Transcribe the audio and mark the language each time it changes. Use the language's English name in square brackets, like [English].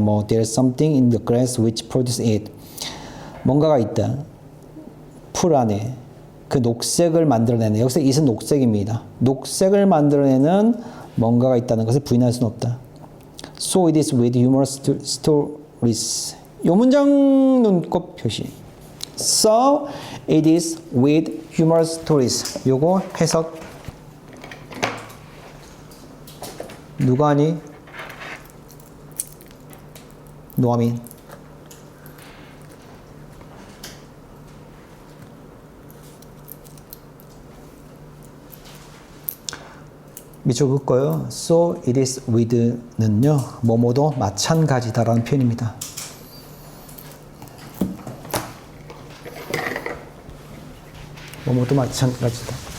[English] 뭐 there's something in the grass which produces it. [Korean] 뭔가가 있다. 풀 안에 그 녹색을 만들어내는. 여기서 it은 녹색입니다. 녹색을 만들어내는 뭔가가 있다는 것을 부인할 수는 없다. [English] So it is with humorous stories. [Korean] 요 문장 눈곱 표시. [English] So it is with humorous stories. [Korean] 요거 해석 누가 하니? 노아민. 밑줄 긋고요. [English] So it is with는요. [Korean] 뭐뭐도 마찬가지다라는 표현입니다. 뭐뭐도 마찬가지다.